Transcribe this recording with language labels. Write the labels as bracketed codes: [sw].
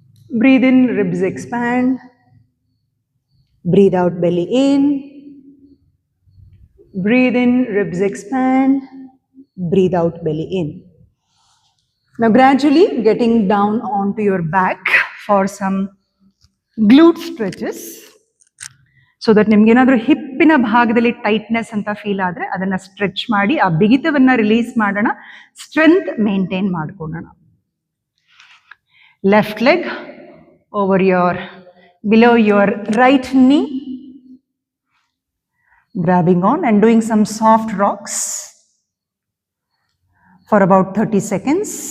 [en] Breathe in, ribs expand. Breathe out, belly in. Breathe in, ribs expand. Breathe out, belly in. Now gradually getting down onto your back for some glute stretches. [kn] So that ನಿಮ್ಗೆ ಏನಾದರೂ ಹಿಪ್ಪಿನ ಭಾಗದಲ್ಲಿ tightness ಅಂತ feel ಆದರೆ ಅದನ್ನು stretch ಮಾಡಿ ಆ ಬಿಗಿತವನ್ನು release ಮಾಡೋಣ, ಸ್ಟ್ರೆಂತ್ ಮೇಂಟೈನ್ ಮಾಡ್ಕೊಳ್ಳೋಣ. [en] Left leg over your below your right knee, grabbing on and doing some soft rocks for about 30 seconds.